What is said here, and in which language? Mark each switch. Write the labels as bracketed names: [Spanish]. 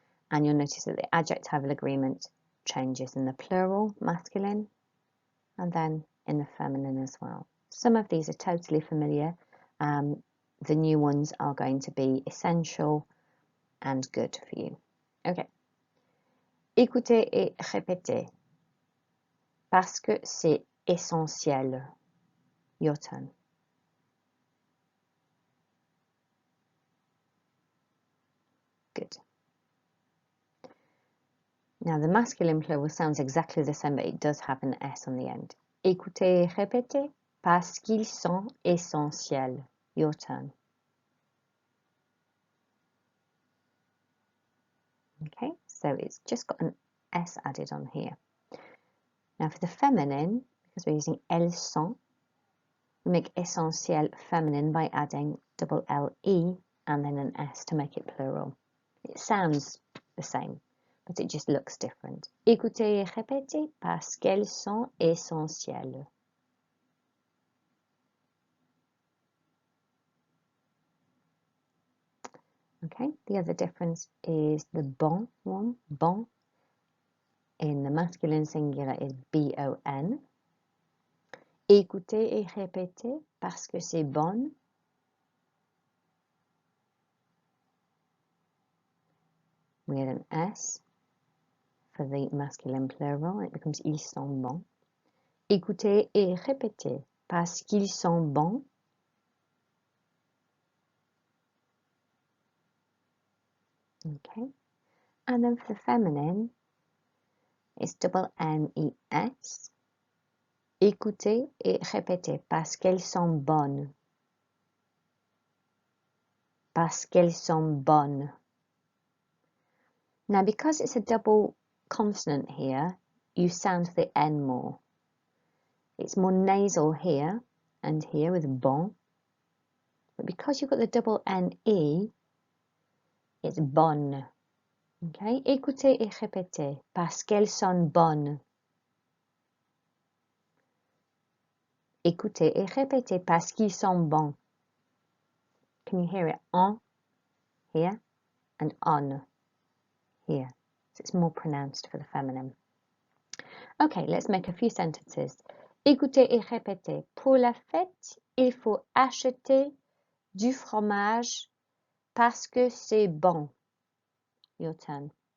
[English] And you'll notice that the adjectival agreement changes in the plural, masculine, and then in the feminine as well. Some of these are totally familiar. The new ones are going to be essential and good for you. [French] Okay. Écoutez et répétez. Parce que c'est essentiel. [English] Your turn. Good. Now the masculine plural sounds exactly the same, but it does have an S on the end. [French] Écoutez et répétez. Parce qu'ils sont essentiels. [English] Your turn. Okay, so it's just got an S added on here. Now for the feminine, because we're using elles sont, we make essentiel feminine by adding double L-E and then an S to make it plural. It sounds the same, but it just looks different. [French] Écoutez et répétez parce qu'elles sont essentielles. [English] Okay, the other difference is the bon one. Bon in the masculine singular is B-O-N. [French] Écoutez et répétez parce que c'est bon. [English] We add an S for the masculine plural. It becomes [French] ils sont bons. Écoutez et répétez parce qu'ils sont bons. [English] Okay. And then for the feminine, it's double N-E-S. [French] Écoutez et répétez parce qu'elles sont bonnes. Parce qu'elles sont bonnes. [English] Now, because it's a double consonant here, you sound the N more. It's more nasal here and here with bon. But because you've got the double N-E, it's bonne. Okay? [French] Écoutez et répétez parce qu'elles sont bonnes. Écoutez et répétez parce qu'ils sont bons. [English] Can you hear it? En here and on here. So it's more pronounced for the feminine. Okay, let's make a few sentences. [French] Écoutez et répétez. Pour la fête, il faut acheter du fromage parce que c'est bon. [English] Your turn.